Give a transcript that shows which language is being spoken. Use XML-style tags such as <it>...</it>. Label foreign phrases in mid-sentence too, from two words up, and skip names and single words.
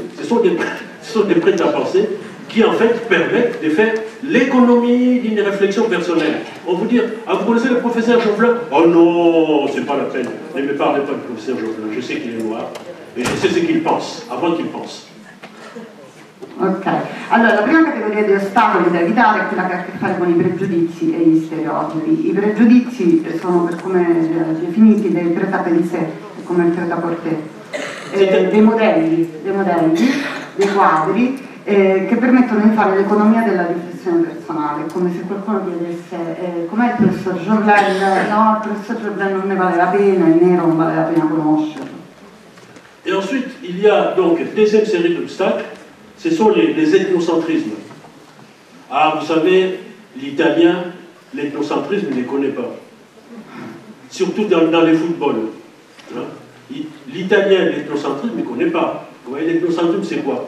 <fr>Ce sont des prêts-à-penser qui en fait permettent de faire l'économie d'une réflexion personnelle. On vous dit, ah, vous connaissez le professeur Jovelin? Oh non, c'est pas la peine. Ne me parlez pas du professeur Jovelin, je sais qu'il est noir, et je sais ce qu'il pense, avant qu'il pense.</fr> <it>Ok, allora la prima categoria di ostacoli da evitare è quella che ha a che fare con i pregiudizi e gli stereotipi. I pregiudizi sono, per come definiti, dei prêt-à-penser, come il prêt-à-porter, dei modelli, dei quadri, che permettono di fare l'economia della riflessione personale, come se qualcuno chiedesse com'è il professor Jovelin? No, il professor Jovelin non ne vale la pena, il nero non vale la pena conoscerlo.</it> <fr>Et ensuite, il y a donc une deuxième série d'obstacles ce sont les ethnocentrismes. Ah, vous savez, l'italien, l'ethnocentrisme ne les connaît pas. Surtout dans les footballs. Hein? L'italien, l'ethnocentrisme, ne connaît pas. Vous voyez, l'ethnocentrisme, c'est quoi?</fr>